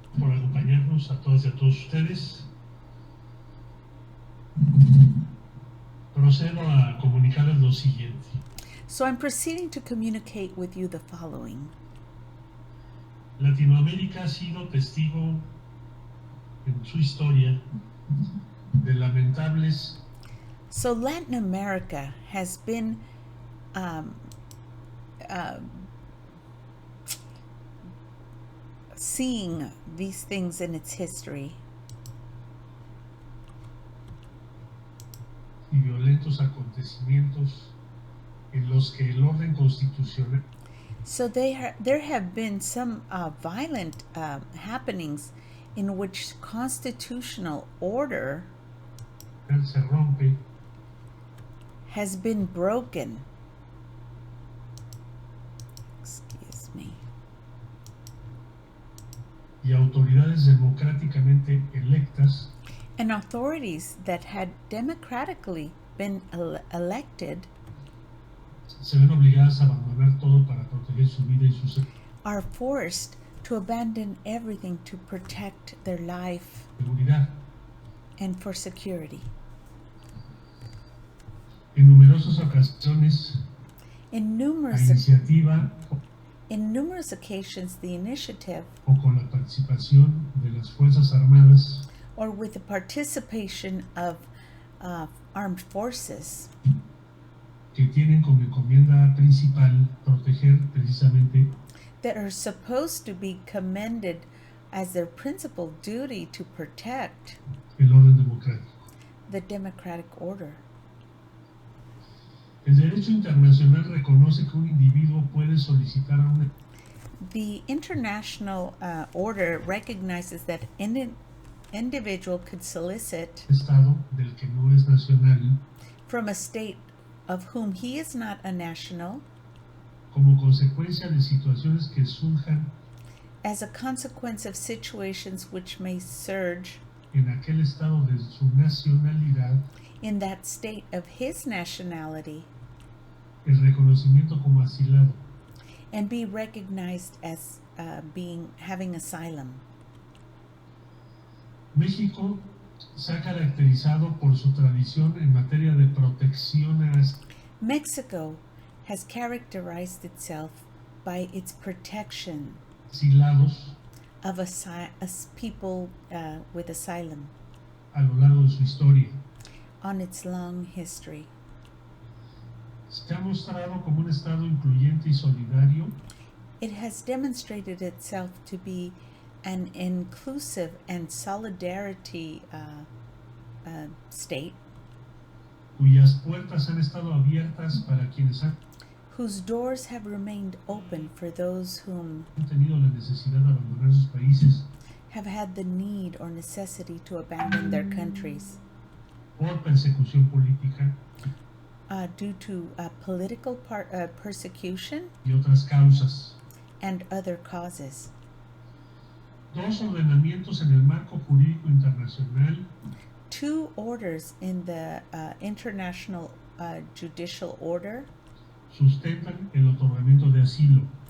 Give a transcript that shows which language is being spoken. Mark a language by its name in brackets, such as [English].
[Spanish] Por acompañarnos a todas y a todos ustedes. Procedo a comunicarles lo siguiente. [English] So I'm proceeding to communicate with you the following. [Spanish] Latinoamérica ha sido testigo en su historia de lamentables [English] So Latin America has been seeing these things in its history. [Spanish] Y violentos acontecimientos en los que el orden constitucional [English] So there have been some violent happenings in which constitutional order [Spanish] se rompe [English] has been broken. Excuse me. [Spanish] y autoridades democráticamente electas [English] And authorities that had democratically been elected [Spanish] se ven obligadas a abandonar todo para proteger su vida y su [English] are forced to abandon everything to protect their life [Spanish] seguridad. [English] and for security. [Spanish] En numerosas ocasiones, [English] In [Spanish] la [English] numerous [Spanish] iniciativa [English] occasions, the initiative [Spanish] o con la participación de las Fuerzas Armadas [English] or with the participation of armed forces [Spanish] que tienen como encomienda principal proteger precisamente [English] that are supposed to be commended as their principal duty to protect [Spanish] el orden democrático. [English] the democratic order. [Spanish] El derecho internacional reconoce que un individuo puede solicitar a un [English] The international order recognizes that an individual could solicit [Spanish] Estado del que no es nacional [English] from a state of whom he is not a national [Spanish] como consecuencia de situaciones que surjan [English] as a consequence of situations which may surge [Spanish] en aquel estado de su nacionalidad [English] in that state of his nationality [Spanish] el reconocimiento como asilado. [English] and be recognized as having asylum. [Spanish] México se ha caracterizado por su tradición en materia de protección a [English] Mexico has characterized itself by its protection [Spanish] asilados [English] of people with asylum [Spanish] a lo largo de su historia. [English] on its long history. [Spanish] Se ha mostrado como un estado incluyente y solidario [English] It has demonstrated itself to be an inclusive and solidarity state [Spanish] cuyas puertas han estado abiertas para quienes han [English] whose doors have remained open for those whom [Spanish] tenido la necesidad de abandonar sus países [English] have had the need or necessity to abandon their countries [Spanish] por persecución política [English] due to political persecution [Spanish] y otras causas. [English] and other causes. [Spanish] Dos ordenamientos en el marco jurídico internacional [English] Two orders in the international judicial order [Spanish] sustentan el otorgamiento de asilo.